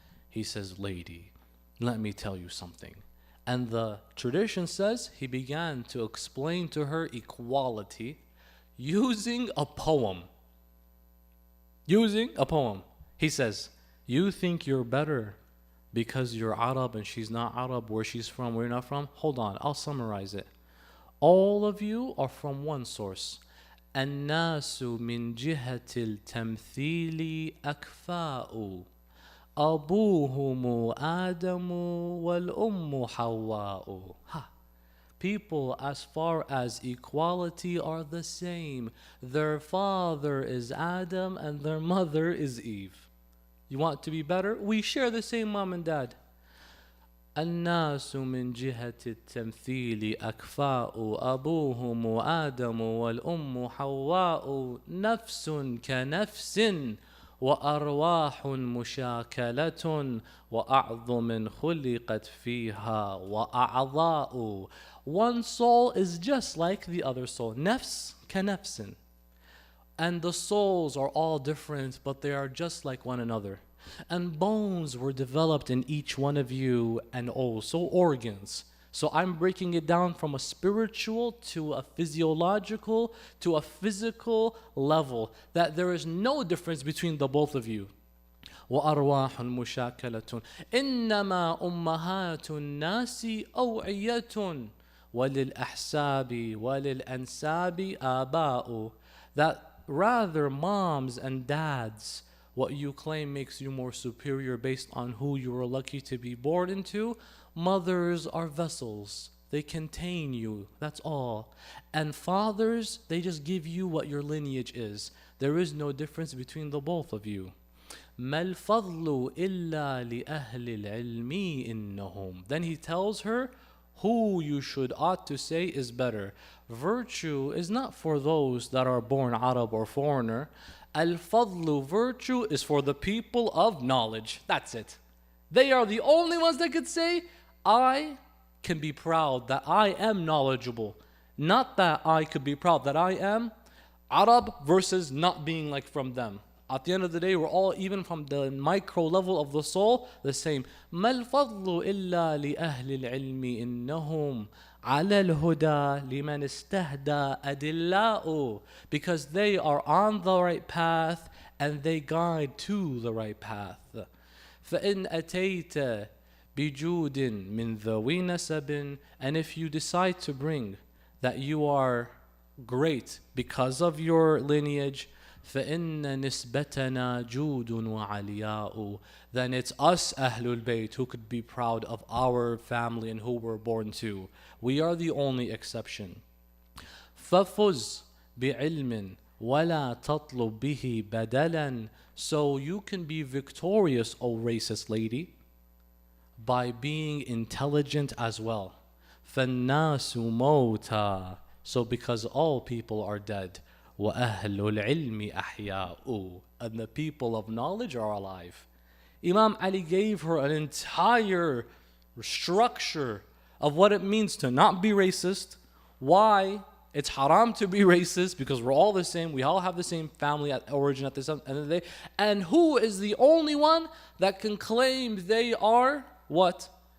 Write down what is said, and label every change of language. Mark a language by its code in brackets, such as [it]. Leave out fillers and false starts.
[en] He says, lady, let me tell you something. And the tradition says he began to explain to her equality using a poem. Using a poem. He says, you think you're better because you're Arab and she's not Arab, where she's from, where you're not from? Hold on, I'll summarize it. All of you are from one source. [ar] الناس من جهة التمثيل أكفاء أبوهم آدم والأم حواء. [en] People as far as equality are the same. Their father is Adam and their mother is Eve. You want to be better? We share the same mom and dad. [ar] الناس من جهة التمثيل أكفاء أبوهم آدم والأم حواء نفس كنفس وأرواح مشاكلة وأعظم خلقت فيها وأعضاء. [en] One soul is just like the other soul. [ar] نفس كنفس. [en] And the souls are all different, but they are just like one another. And bones were developed in each one of you, and also organs. So I'm breaking it down from a spiritual to a physiological to a physical level, that there is no difference between the both of you. [ar] وأرواح مشاكلة إنما أمهات الناس أوعية وللأحساب وللأنساب آباء. [en] That rather moms and dads, what you claim makes you more superior based on who you were lucky to be born into, mothers are vessels. They contain you, that's all. And fathers, they just give you what your lineage is. There is no difference between the both of you. [ar] ما الفضل إلا لأهل العلم إنهم. [en] Then he tells her who you should ought to say is better. Virtue is not for those that are born Arab or foreigner. Al-Fadlu, virtue, is for the people of knowledge. That's it. They are the only ones that could say, I can be proud that I am knowledgeable. Not that I could be proud that I am Arab versus not being like from them. At the end of the day, we're all, even from the micro level of the soul, the same. [ar] ما الفضل إلا لأهل العلم إنهم على الهدى لمن استهدى أدلاء. [en] Because they are on the right path and they guide to the right path. [ar] فإن أتيت بجود من ذوي نسب. [en] And if you decide to bring that you are great because of your lineage, [ar] فإن نسبتنا جود وعلياء. [en] Then it's us Ahlul Bayt who could be proud of our family and who we're born to. We are the only exception. [ar] ففز بعلم ولا تطلب به بدلا. [en] So you can be victorious, O racist lady, by being intelligent as well. [ar] فالناس موتى. [en] So because all people are dead. [ar] وَأَهْلُ الْعِلْمِ أَحْيَاءُ. [en] And the people of knowledge are alive. Imam Ali gave her an entire structure of what it means to not be racist, why it's haram to be racist, because we're all the same, we all have the same family at origin at the end of the day, and who is the only one that can claim they are what?